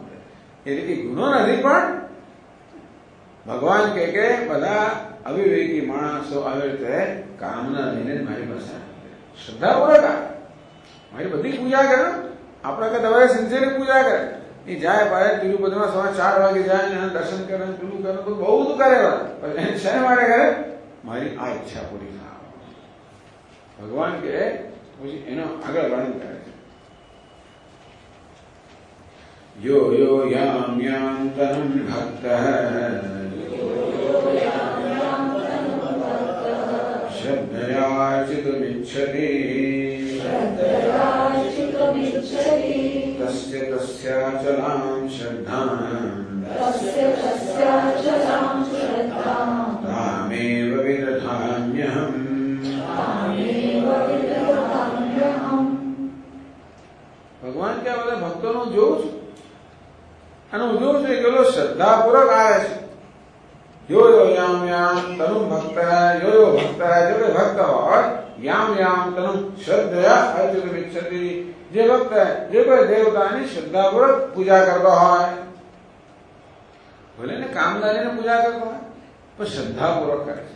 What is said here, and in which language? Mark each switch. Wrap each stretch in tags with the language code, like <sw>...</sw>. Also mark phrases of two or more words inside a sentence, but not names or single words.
<gu>એ રીતે ગુનો નથી, પણ ભગવાન કે બધા અવિવેકી માણસો આવી રીતે કામના લઈને મારી પાસે શ્રદ્ધાપૂર્વક મારી બધી પૂજા કરે. આપણા કરતા હવે સિન્સિયરલી પૂજા કરે. એ જાય બહાર તિરુપતિમાં સવારે 4 વાગે જાય ને દર્શન કરે, પેલું કરે, તો બહુ બધું કરે, એને શેને માટે કરે? મારી આ ઈચ્છા પૂરી થાય. ભગવાન કે પછી એનો આગળ વર્ણન કરે છે.</gu> <sa>यो यो याम याम तनुं भक्तः श्रद्धयार्चितुमिच्छति तस्य तस्याचलां श्रद्धां तामेव विदधाम्यहम्.</sa> <gu>ભગવાન કે આ બધા ભક્તોનું જોઉં છું, અને હું જોઉં છું કે શ્રદ્ધાપૂર્વક આવે છે.</gu> <sa>यो यो याम याम तनु भक्त, यो यो भक्त,</sa> <gu>જો કે ભક્ત હોય,</gu> <sa>याम याम तनु श्रद्धया अर्चितुमिच्छति,</sa> <gu>જે ભક્ત જે કોઈ દેવતાની શ્રદ્ધાપૂર્વક પૂજા કરતો હોય, ભલે ને કામદારીને પૂજા કરતો હોય, પણ શ્રદ્ધાપૂર્વક કરે છે.</gu>